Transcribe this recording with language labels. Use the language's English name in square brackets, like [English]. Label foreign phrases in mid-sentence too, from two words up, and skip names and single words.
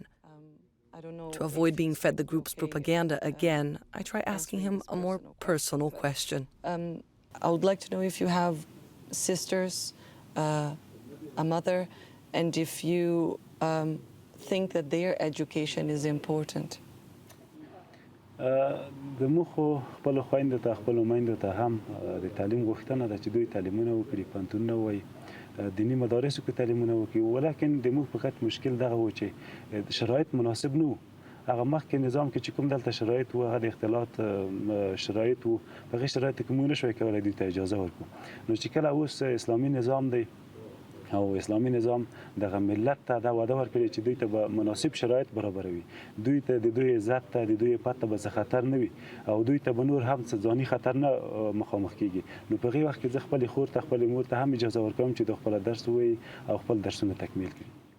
[English] To avoid being fed the group's propaganda again, I try asking him a more personal question. I would like to know if you have sisters, a mother, and if you think that their education is important. [Pashto] د مخو خپل خويندو ته خپل میندو ته هم د تعلیم غوښتنه ده چې دوی تعلیمونه وکړي پوهنتونونه وایي دیني مدارسو کې تعلیمونه وکړي ولکن د موږ فقط مشکل دغه و چې شرایط مناسب نه وو هغه مخکې نظام کې چې کوم دلته شرایط و هغه د اختلاط شرایط و په هغې شرایطو کې موږ نشوی کولی دوی ته اجازه ورکړو نو چې کله اوس اسلامي نظام دی او اسلامي نظام دغه ملت ته دا وعده ورکړي چې دوی ته به مناسب شرایط برابروي دوی ته د دوی عزت ته د دوی عفت ته به څه خطر نه وي او دوی ته به نور هم څه ځاني خطر نه مخامخ کیږي نو په هغې وخت کې زه خپلې خور ته خپلې مور ته هم اجازه ورکوم چې د خپله درس ووایي او خپل درسونه تکمیل کړي